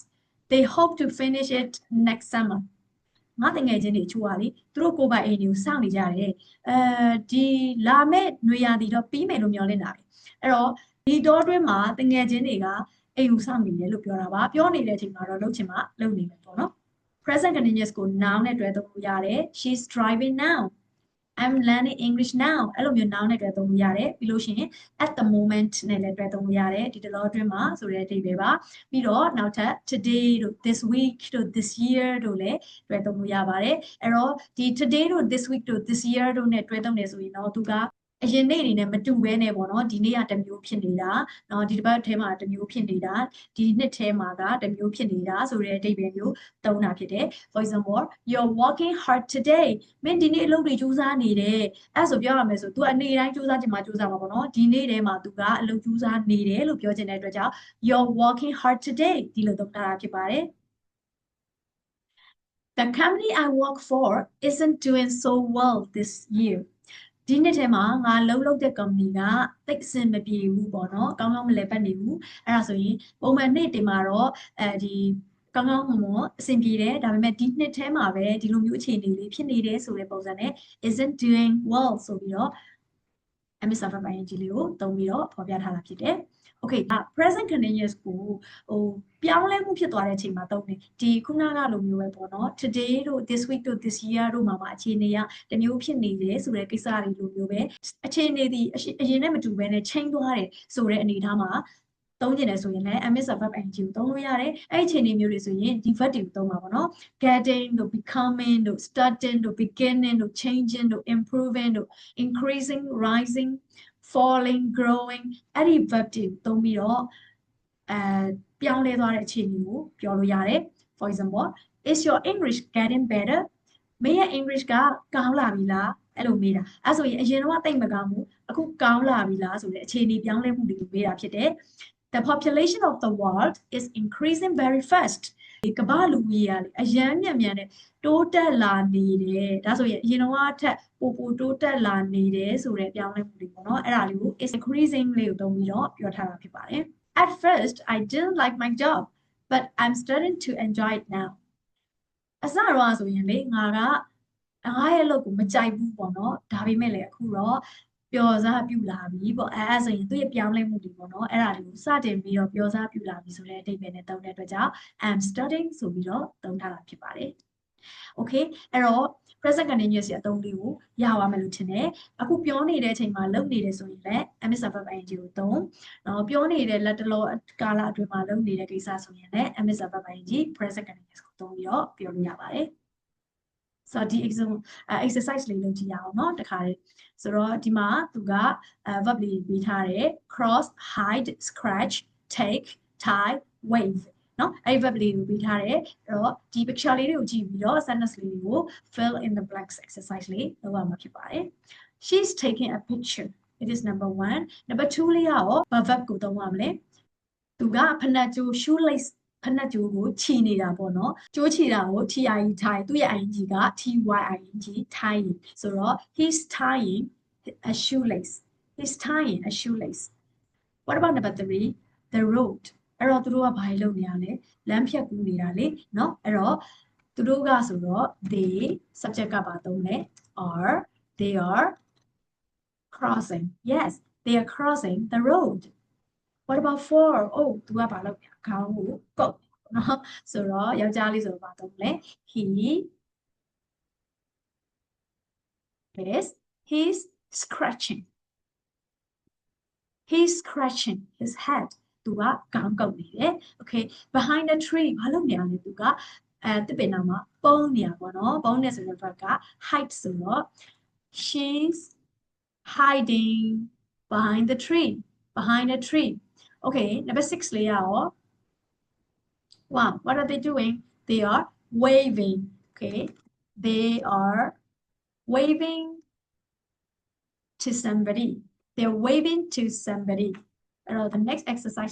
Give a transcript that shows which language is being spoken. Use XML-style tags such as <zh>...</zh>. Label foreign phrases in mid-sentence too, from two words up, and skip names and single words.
<en>They hope to finish it next summer.</en> <my>ငါတငယ်ချင်းတွေချိုးပါလေသူတို့ကိုယ်ပိုင်အိမ်ကိုစောင့်နေကြတယ်ဒီလာမဲ့နွေရာသီတော့ပြီးမယ်လို့မျှော်လင့်တာပဲအဲ့တော့ဒီတော့အတွင်းမှာတငယ်ချင်းတွေကအိမ်ကိုစောင့်နေတယ်လို့ပြောတာပါပြောနေတဲ့အချိန်မှာတော့လုပ်ချင်မှလုပ်နေမယ်ပေါ့ နော်</my> <en>present continuous</en> <my>ကို noun နဲ့တွဲသုံးလို့ရတယ်</my> <en>she's driving now I'm learning English now</en> <my>အဲ့လိုမျိုး noun နဲ့တွဲသုံးလို့ရတယ်ပြီးလို့ရှိရင်</my> <en>at the moment</en> <my>နဲ့လည်းတွဲသုံးလို့ရတယ်ဒီတလောအတွင်းမှာဆိုတဲ့အဓိပ္ပာယ်ပါပြီး တော့နောက်ထပ် today တို့</my> <en>this week</en> <my>တို့</my> <en>this year</en> <my>တို့လည်းတွဲသုံးလို့ရပါတယ်အဲ့တော့ဒီ today တို့</my> <en>this week</en> <my>တို့</my> <en>this year</en> <my>တို့နဲ့တွဲသုံးနေဆိုရင်တော့ သူကအရင်နေ့တွေနဲ့မတူဘဲနဲ့ပေါ့နော်ဒီနေ့ကတစ်မျိုးဖြစ်နေတာเนาะဒီတစ်ပတ်ထဲမှာတစ်မျိုးဖြစ်နေတာဒီနှစ်ထဲမှာကတစ်မျိုးဖြစ်နေတာဆိုတဲ့အဓိပ္ပာယ်မျိုးသုံးတာဖြစ်တယ်</my> <en>For example you're working hard today</en> <my>မင်းဒီနေ့အလုပ်တွေကြိုးစားနေတယ်အဲ့ဆိုပြောရမယ်ဆို तू အနေတိုင်းကြိုးစားချင်မှကြိုးစားမှာပေါ့နော်ဒီနေ့ထဲမှာ तू ကအလုပ်ကြိုးစားနေတယ်လို့ပြောချင်တဲ့အတွက်ကြောင့်</my> <en>you're working hard today</en> <my>ဒီလိုသုံးတာဖြစ်ပါတယ်</my> <en>The company I work for isn't doing so well this year</en> <my>ဒီနှစ်ထဲမှာငါလုပ်တဲ့ company ကတိတ်အဆင်မပြေဘူးပေါ့နော်ကောင်းကောင်းမလဲပတ်နေဘူးအဲ့ဒါဆိုရင်ပုံမှန်နေ့တင်မှာတော့ဒီကောင်းကောင်းမွန်အဆင်ပြေတယ်ဒါပေမဲ့ဒီနှစ်ထဲမှာပဲဒီလိုမျိုးအခြေအနေလေးဖြစ်နေတယ်ဆိုတဲ့ပုံစံနဲ့</my> <en>isn't doing well</en> <my>ဆိုပြီးတော့</my> <en>MS verb ing</en> <my>လေးကိုသုံးပြီးတော့ဖော်ပြထားတာဖြစ်တယ်</my> <en>okay present continuous</en> <my>ကိုပြောင်းလဲမှုဖြစ်သွားတဲ့အချိန်မှာသုံးတယ်ဒီခုနကလိုမျိုးပဲပေါ့နော် today တို့</my> <en>this week</en> <my>တို့</my> <en>this year</en> <my>တို့မှာအခြေအနေကတမျိုးဖြစ်နေတယ်ဆိုတဲ့ကိစ္စတွေလိုမျိုးပဲအခြေအနေဒီအရင်နဲ့မတူဘဲနဲ့ change သွားတယ်ဆိုတဲ့အနေအထားမှာသုံးကျင်တယ်ဆိုရင်လည်း</my> <en>MS verb ing</en> <my>ကိုသုံးလို့ရတယ်အဲ့အခြေအနေမျိုးတွေ ဆိုရင်ဒီ verb တွေကိုသုံးပါပေါ့နော် getting တို့ becoming တို့ starting တို့ beginning တို့ changing တို့ improving တို့</my> <en>increasing rising falling growing</en> <my>အဲ့ဒီ verb တွေကိုသုံးပြီးတော့ပြောင်းလဲသွားတဲ့အခြေအနေကိုပြောလို့ရတယ်</my> <en>for example is your English getting better</en> <my>မင်းရဲ့ English ကကောင်းလာပြီလားအဲ့လိုမေးတာအဲ့ဆိုရင်အရင်တော့တိတ်မကောင်းဘူးအခုကောင်းလာပြီလားဆို တဲ့အခြေအနေပြောင်းလဲမှုတွေကိုမေးတာဖြစ်တယ်</my> <en>The population of the world is increasing very fast</en> <my>ဒီကမ္ဘာလူကြီးကအရန်မြန်မြန်နဲ့တိုးတက်လာနေတယ်ဒါဆိုရင်အရင်တော့အထက်ပိုတိုးတက်လာနေတယ်ဆိုတဲ့ပြောင်းလဲမှုတွေပေါ့နော်အဲ့ဒါလေးကို</my> <en>is increasing</en> <my>လေးကိုသုံးပြီးတော့ပြောထားတာဖြစ်ပါတယ်</my> <en>At first I didn't like my job but I'm starting to enjoy it now</en> <my>အစတော့ဆိုရင်လေငါရဲ့အလုပ်ကိုမကြိုက်ဘူးပေါ့နော်ဒါပေမဲ့လေအခုတော့ပျော်စားပြူလာပြီပေါ့အဲဆိုရင်သူ့ရဲ့ပြောင်းလဲမှုတွေပေါ့နော်အဲ့ဒါတွေကိုစတင်ပြီးတော့ပျော်စားပြူလာပြီဆိုတဲ့အဓိပ္ပာယ်နဲ့သုံးတဲ့အတွက် ကြောင့်</my> <en>I'm studying</en> <my>ဆိုပြီးတော့သုံးထားတာဖြစ်ပါတယ် Okay အဲ့တော့</my> <en>present continuous</en> <my>ရဲ့အသုံးလေးကိုရပါမယ်လို့ထင်တယ်အခုပြောနေတဲ့အချိန်မှာလုပ်နေတယ်ဆိုရင်လည်း</my> <en>MS verb ing</en> <my>ကိုသုံး နော်ပြောနေတဲ့လက်တလောကာလအတွင်းမှာလုပ်နေတဲ့ကိစ္စဆိုရင်လည်း</my> <en>MS verb ing present continuous</en> <my>ကိုသုံးပြီးတော့ပြောလို့ရပါတယ်ဆိုတော့ဒီ exercise လေးလုပ်ကြည့်ရအောင်เนาะတခါလေးဆိုတော့ဒီမှာသူက verb လေးပေးထားတယ်</my> <en>cross hide scratch take tie wave</en> <my>เนาะအဲ့ verb လေးကိုပေးထားတယ်အဲ့တော့ဒီ picture လေးတွေကိုကြည့်ပြီးတော့ sentence လေးတွေကို</my> <en>fill in the blanks exercise</en> <my>လေးလုပ်ရမှာဖြစ်ပါတယ်</my> <en>she's taking a picture it is number 1 number 2</en> <my>လေးရောဘာ verb ကိုသုံးရမလဲသူကဖနက်ကြိုး shoelace ဖနက်ကြိုးကိုခြီနေတာပေါ့နော်ကြိုးခြီတာကို TIE ထိုင်သူ့ရဲ့ ing က</my> <en>TYING tying</en> <my>ဆိုတော့</my> <en>he's tying a shoelace he's tying a shoelace what about number 3 the road</en> <my>အဲ့တော့သူတို့ကဘာလုပ်နေရလဲလမ်းဖြတ်ကူးနေတာလေเนาะအဲ့တော့သူတို့ကဆိုတော့</my> <en>they subject</en> <my>ကဘာသုံးလဲ</my> <en>are they are crossing yes they are crossing the road what about 4 oh</en> <my>သူကဘာလုပ်လဲခေါင်းကိုကုတ်နော်ဆိုတော့ယောက်ျားလေးဆိုတော့ဘာသုံးလဲ</my> <en>he's scratching his head</en> <my>သူကခေါင်းကုတ်နေတယ်</my> <en>okay behind the tree</en> <my>ဘာလုပ်နေရလဲသူကတစ်ပင်နာမှာပုံနေရပါတော့ပုံ နေဆိုတဲ့ဘက်က</my> <en>hide ဆိုတော့ she's hiding behind the tree okay number 6</en> <my>လေးရော</my> <en>wow what are they doing they are waving okay they are waving to somebody they're waving to somebody the next exercise</en>